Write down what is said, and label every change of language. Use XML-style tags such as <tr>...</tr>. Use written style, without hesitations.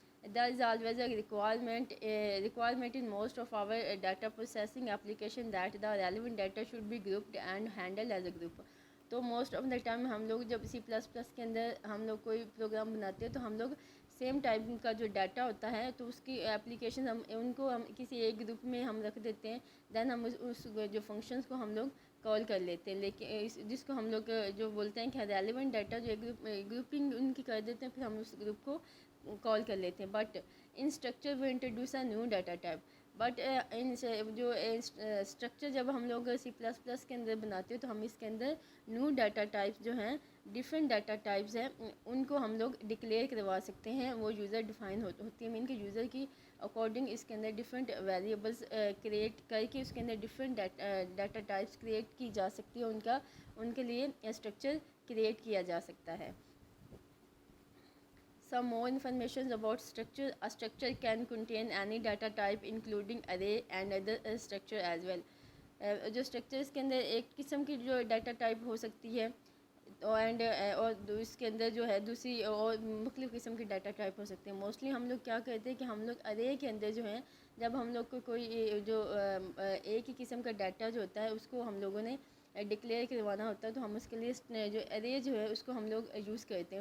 <en>There is always a requirement in most of our data processing application that the relevant data should be grouped and handled as a group.</en> <ur>تو most of the time ہم لوگ جب C plus plus کے اندر ہم لوگ کوئی programme بناتے ہیں تو ہم لوگ سیم ٹائپ کا جو ڈیٹا ہوتا ہے تو اس کی اپلیکیشن ان کو ہم کسی ایک گروپ میں ہم رکھ دیتے ہیں. دین ہم اس جو فنکشنز کو ہم لوگ کال کر لیتے ہیں, لیکن جس کو ہم لوگ جو بولتے ہیں کہ ریلیونٹ ڈیٹا جو گروپنگ ان کی کر دیتے ہیں پھر ہم اس گروپ کو کال کر لیتے ہیں.</ur> <en>But in structure وہ introduce a new data type.</en> <ur>But in جو اسٹرکچر جب ہم لوگ سی پلس پلس کے اندر بناتے ہیں تو ہم اس کے اندر نیو ڈیٹا ٹائپس جو ہیں ڈفرینٹ ڈیٹا ٹائپس ہیں ان کو ہم لوگ ڈکلیئر کروا سکتے ہیں. وہ یوزر ڈیفائن ہوتی ہیں, کے یوزر کی اکارڈنگ اس کے اندر ڈفرینٹ ویریبلس کریٹ کر کے اس کے اندر ڈفرینٹ ڈیٹا ٹائپس کریٹ کی جا سکتی ہے. ان کے لیے اسٹرکچر کریٹ کیا جا سکتا ہے.</ur> <en>Some more information about structure. A structure can contain any data type including array and other structure as well.</en> <ur>جو اسٹرکچرس کے اندر ایک قسم کی جو ڈیٹا ٹائپ ہو سکتی ہے اور اس کے اندر جو ہے دوسری اور مختلف قسم کی ڈیٹا ٹائپ ہو سکتے ہیں. موسٹلی ہم لوگ کیا کرتے ہیں کہ ہم لوگ ارے کے اندر جو ہیں جب ہم لوگ کو کوئی جو ایک ہی قسم کا ڈیٹا جو ہوتا ہے اس کو ہم لوگوں نے ڈکلیئر کروانا ہوتا ہے تو ہم اس کے لیے جو ارے جو ہے اس کو ہم لوگ یوز کرتے ہیں.</ur>